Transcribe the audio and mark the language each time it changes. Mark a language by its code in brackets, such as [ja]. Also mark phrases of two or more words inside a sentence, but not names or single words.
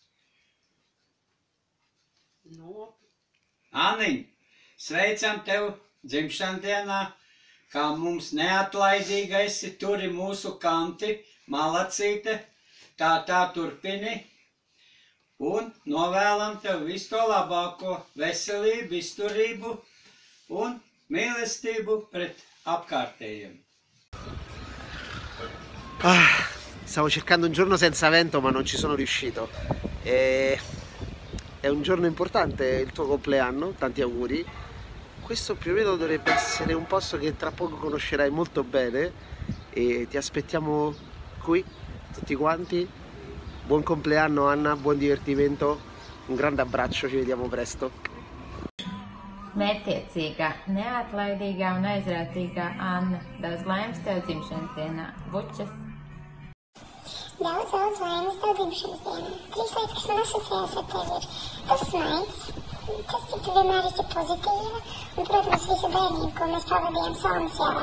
[lv] Anniņ, sveicam tev dzimšanas dienā, kā mums neatlaidīga esi, turi mūsu kanti, malacīte, tā turpini. Un novēlam tev visu to labāko, veselību, izturību un mīlestību pret apkārtējiem. [it] Stavo cercando un giorno senza vento ma non ci sono riuscito. È un giorno importante, il tuo compleanno, tanti auguri. Questo più o meno dovrebbe essere un posto che tra poco conoscerai molto bene e ti aspettiamo qui, tutti quanti. Buon compleanno Anna, buon divertimento, un grande abbraccio, ci vediamo presto. [lv] Mērķiecīgā, neatlaidīgā un aizrautīgā Anna. Daudz laimes tev dzimšanas dienā. Bučas! Daudz laimes tev dzimšanas dienā. 3 lietas, kas man asociējas ar tevi ir tas smaids, tas, cik tu vienmēr esi pozitīva, un, protams, visa bērnība, ko mēs pavadījām Salmasjāvā.